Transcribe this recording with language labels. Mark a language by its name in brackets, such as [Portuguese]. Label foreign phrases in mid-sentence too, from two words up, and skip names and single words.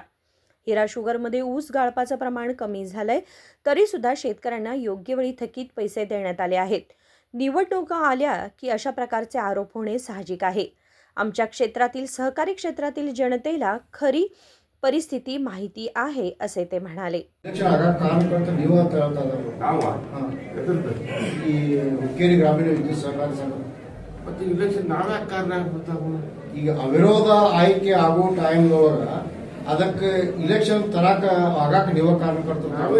[Marathi] हिरा शुगरमध्ये ऊस गाळपाचं प्रमाण कमी झालंय, तरी सुद्धा शेतकऱ्यांना योग्य वेळी थकीत पैसे देण्यात आले आहेत। निवडणुका आल्या की अशा प्रकारचे आरोप होणे साहजिक आहे। आमच्या क्षेत्रातील सहकारी क्षेत्रातील जनतेला खरी परिस्थिती माहिती आहे असे ते म्हणाले। [Kannada] ಈಗ ಅವಿರೋಧ ಆಯ್ಕೆ ಆಗೋ ಟೈಮ್ ಅದಕ್ಕೆ ಇಲೆಕ್ಷನ್ ತರಕ ಆಗಾಕ ನೀವು ಕಾರ್ಯಕರ್ತರು